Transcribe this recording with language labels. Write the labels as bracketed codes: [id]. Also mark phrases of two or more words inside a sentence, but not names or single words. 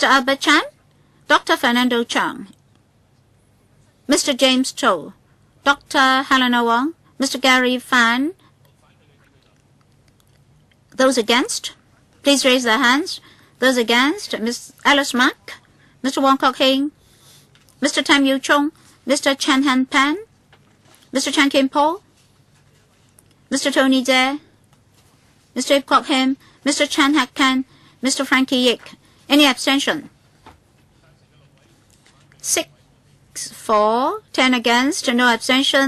[en] Albert Chan, Dr. Fernando Cheung, Mr. James To, Dr. Helena Wong, Mr. Gary Fan. Those against, please raise their hands. Those against, Ms. Alice Mack, Mr. Wong Kok Heng, Mr. Tam Yo Chung, Mr. Chen Han Pan, Mr. Chan Kim Po, Mr. Tony Dare, Mr. Ip Kok Him, Mr. Chan Hak Kan, Mr. Frankie Yik. Any abstention? 6 for, 10 against, no abstention.